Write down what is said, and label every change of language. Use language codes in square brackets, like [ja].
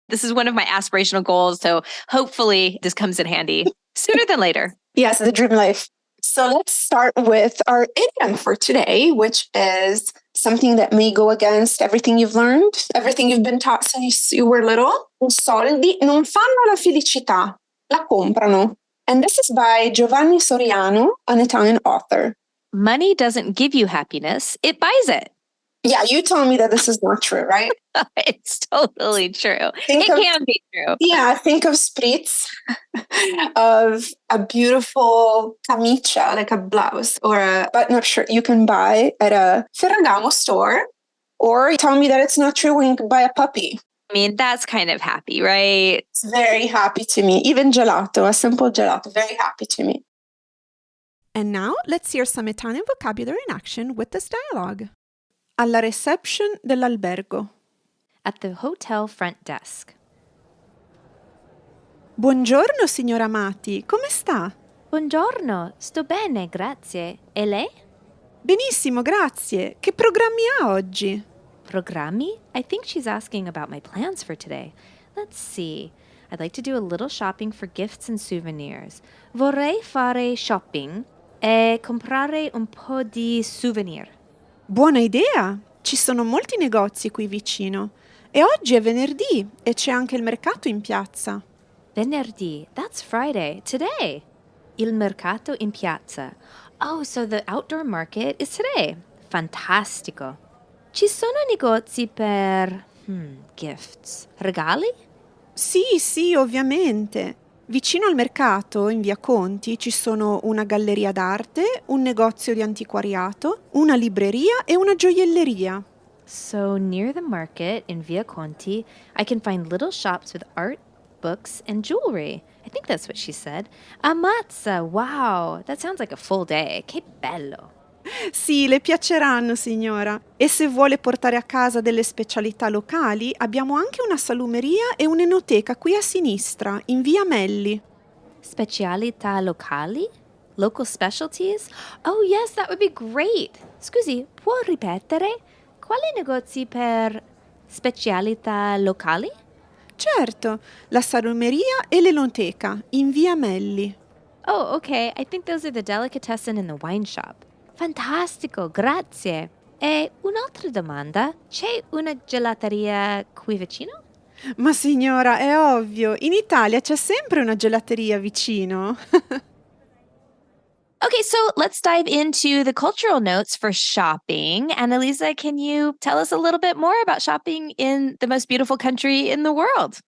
[en] This is one of my aspirational goals, so hopefully this comes in handy sooner than later. Yes, the dream life. So let's start with our idiom for today, which is something that may go against everything you've learned, everything you've been taught since you were little. [it] Soldi non fanno la felicità, la comprano. [en] And this is by Giovanni Soriano, an Italian author. Money doesn't give you happiness, it buys it. Yeah, you told me that this is not true, right? It's totally true. Can be true. Yeah, think of spritz, of a beautiful camicia, like a blouse or a button-up shirt you can buy at a Ferragamo store. Or tell me that it's not true when you can buy a puppy. I mean, that's kind of happy, right? It's very happy to me. Even gelato, a simple gelato, very happy to me. And now, let's hear some Italian vocabulary in action with this dialogue. [it] Alla reception dell'albergo. [en] At the hotel front desk. [it] Buongiorno, signora Amati. Come sta? Buongiorno, sto bene, grazie. E lei? Benissimo, grazie. Che programmi ha oggi? Programmi? [en] I think she's asking about my plans for today. Let's see. I'd like to do a little shopping for gifts and souvenirs. [it] Vorrei fare shopping e comprare un po' di souvenir. Buona idea! Ci sono molti negozi qui vicino. E oggi è venerdì e c'è anche il mercato in piazza. Venerdì. [en] That's Friday. Today. [it] Il mercato in piazza. [en] Oh, so the outdoor market is today. [it] Fantastico. Ci sono negozi per gifts. Regali? Sì, ovviamente. Vicino al mercato, in via Conti, ci sono una galleria d'arte, un negozio di antiquariato, una libreria e una gioielleria. [en] So near the market in Via Conti, I can find little shops with art, books, and jewelry. I think that's what she said. Ammazza, wow, that sounds like a full day. [it] Che bello. Sì, le piaceranno, signora. E se vuole portare a casa delle specialità locali, abbiamo anche una salumeria e un'enoteca qui a sinistra, in via Melli. Specialità locali? [en] Local specialties? Oh, yes, that would be great. [it] Scusi, può ripetere? Quali negozi per specialità locali? Certo, la salumeria e l'enoteca, in via Melli. [en] Oh, okay. I think those are the delicatessen and the wine shop. [it] Fantastico, grazie. E un'altra domanda. C'è una gelateria qui vicino? Ma signora, è ovvio, in Italia c'è sempre una gelateria vicino. [en] Okay, so let's dive into the cultural notes for shopping. And Elisa, can you tell us a little bit more about shopping in the most beautiful country in the world?